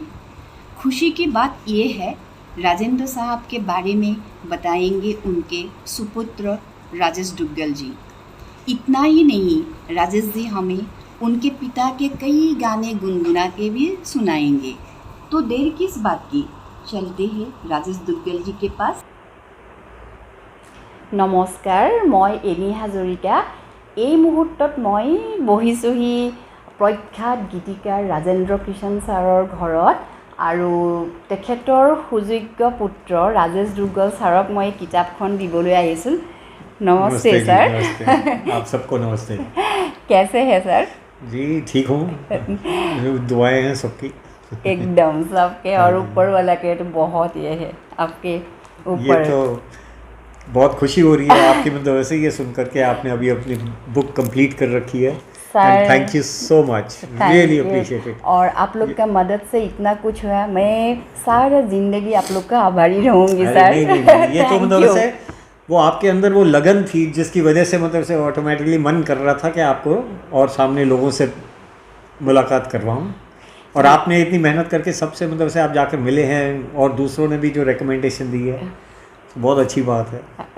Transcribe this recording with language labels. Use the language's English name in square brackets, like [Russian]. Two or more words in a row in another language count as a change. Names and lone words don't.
[Hindi] खुशी की बात ये है, राजेंद्र साहब के बारे में बताएंगे उनके सुपुत्र राजेश दुग्गल जी। इतना ही नहीं, राजेश जी हमें उनके पिता के कई गाने गुनगुना के भी सुनाएंगे। तो देर किस बात की, चलते हैं राजेश दुग्गल जी के पास। [Assamese] নমস্কাৰ, মই এনি হাজৰিকা। এই মুহূৰ্তত মই বহিছোহি প্ৰখ্যাত গীতিকাৰ ৰাজেন্দ্ৰ কিশন ছাৰৰ ঘৰত আৰু তেখেতৰ সুযোগ্য পুত্ৰ ৰাজেশ দুগ্গল ছাৰক মই কিতাপখন দিবলৈ আহিছোঁ। [Hindi] नमस्ते सर। आप सबको नमस्ते। कैसे हैं सर? जी ठीक हूँ, दुआएं हैं सबकी। एकदम सबके, और ऊपर वाला के तो बहुत ये है आपके ऊपर। ये तो बहुत खुशी हो रही है आपकी मतलब वैसे ये सुन करके आपने अभी अपनी [English] book complete [Hindi] कर रखी है। [English] thank you so much, really appreciate it. [Hindi] और आप लोग का मदद से इतना कुछ हुआ, मैं सारा जिंदगी आप लोग का आभारी रहूंगी सर। नहीं, ये तो मतलब वैसे वो आपके अंदर वो लगन थी जिसकी वजह से मतलब से ऑटोमेटिकली मन कर रहा था कि आपको और सामने लोगों से मुलाकात करवाऊँ, और आपने इतनी मेहनत करके सबसे मतलब से आप जाकर मिले हैं और दूसरों ने भी जो रिकमेंडेशन दी है, तो बहुत अच्छी बात है।